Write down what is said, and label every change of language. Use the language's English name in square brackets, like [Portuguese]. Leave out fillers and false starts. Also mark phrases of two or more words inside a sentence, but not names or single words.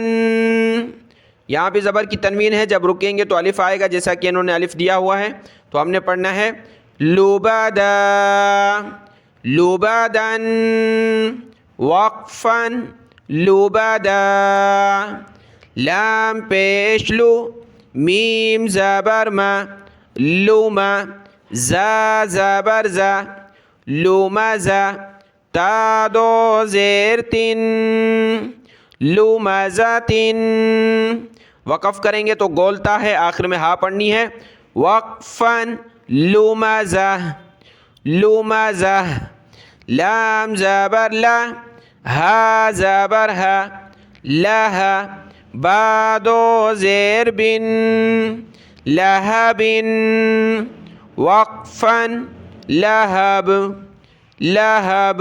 [Urdu] یہاں پہ زبر کی تنوین ہے، جب رکیں گے تو الف آئے گا جیسا کہ انہوں نے الف دیا ہوا ہے. تو ہم نے پڑھنا ہے لوبدا، لوبدن، وقفاً لوبدا. لام پیش لو، میم زبر ما، لوما، زا زبر زا، لومزا، تا دو زیر تن، لومزتن. وقف کریں گے تو گولتا ہے، آخر میں ہا پڑھنی ہے. وقفاً لومزہ، لومزہ. لام زبر لا، ہا زبر ہا، لہا، با دو زیر بن، لہبن، وقفاً لہب، لہب.